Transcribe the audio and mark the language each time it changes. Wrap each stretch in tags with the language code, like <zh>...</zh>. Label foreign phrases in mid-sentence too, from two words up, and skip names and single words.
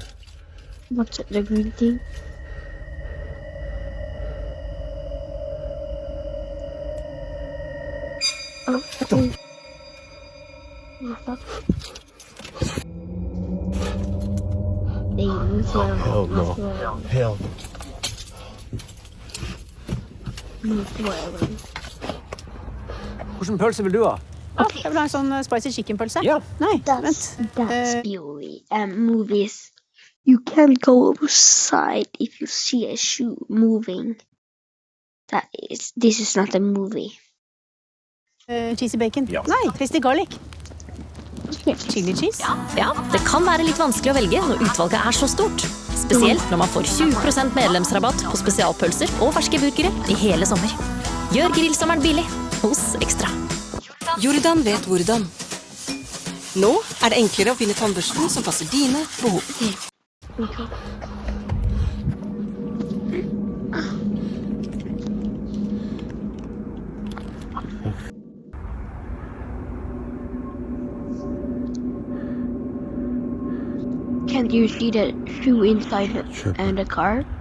<en>What's the green thing? Oh, okay. Hell no. Hell no.</en> <no>Hvilken pølse vil du ha?</no> <en>Okay.</en> <no>Jeg vil ha en sånn</no> <en>spicy chicken-</en> <no>pølse. Ja. Nei,</no> <en>That's</en> <no>vent.</no> <en>beauty. Movies. You can't go outside if you see a shoe moving. This is not a movie. Cheesy bacon.</en> <no>Ja.</no> <en>Nei, crispy garlic. Chili cheese.</en> <no>Ja, det kan være litt vanskelig å velge når utvalget er så stort. Spesielt når man får 20% medlemsrabatt på spesialpølser og ferske burgere i hele sommer. Gjør grillsommeren billig hos Ekstra. Jordan vet hvordan. Nå er det enklere å finne tannbørsten som passer dine behov.</no> <en>Can't you see the shoe inside the car?</en>